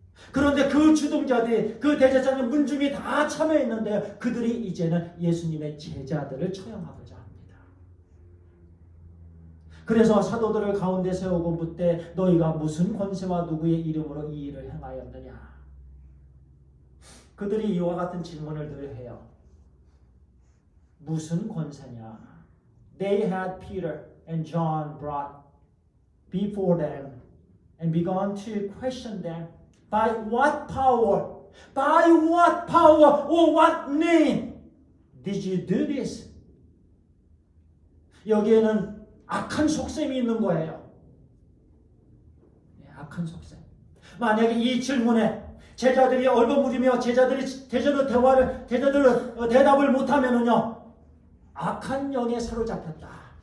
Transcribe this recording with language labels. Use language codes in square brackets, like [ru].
[ko] 그런데 그 주동자들이 그 대제사장 문중이 다 참여했는데 그들이 이제는 예수님의 제자들을 처형하고자 합니다. 그래서 사도들을 가운데 세우고 묻되 너희가 무슨 권세와 누구의 이름으로 이 일을 행하였느냐. 그들이 이와 같은 질문을 늘 해요. 무슨 권세냐. [en] They had Peter and John brought before them and began to question them. By what power? By what power or what name did you do this? [ko] 여기에는 악한 속셈이 있는 거예요. 악한 속셈. 만약에 이 질문에 제자들이 얼버무리며 제자들이 대답을 못하면은요 악한 영에 사로잡혔다.